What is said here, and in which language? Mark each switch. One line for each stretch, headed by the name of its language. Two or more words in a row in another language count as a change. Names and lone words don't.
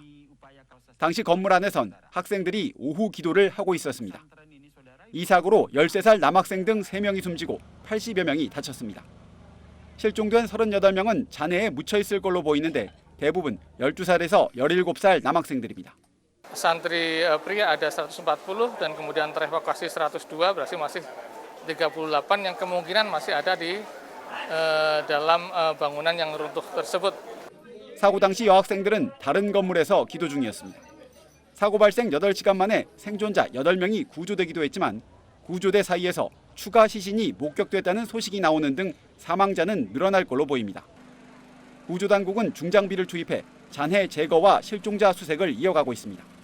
Korean: 당시 건물 안에선 학생들이 오후 기도를 하고 있었습니다. 이 사고로 13살 남학생 등 3명이 숨지고 80여 명이 다쳤습니다. 실종된 38명은 잔해에 묻혀 있을 걸로 보이는데 대부분 12살에서 17살 남학생들입니다.
Indonesian: Santri pria ada 140 dan kemudian terevakuasi 102, berarti masih 38 yang kemungkinan masih ada di dalam bangunan yang runtuh tersebut.
Korean: 사고 당시 여학생들은 다른 건물에서 기도 중이었습니다. 사고 발생 8시간 만에 생존자 8명이 구조되기도 했지만 구조대 사이에서 추가 시신이 목격됐다는 소식이 나오는 등 사망자는 늘어날 걸로 보입니다. 구조당국은 중장비를 투입해 잔해 제거와 실종자 수색을 이어가고 있습니다.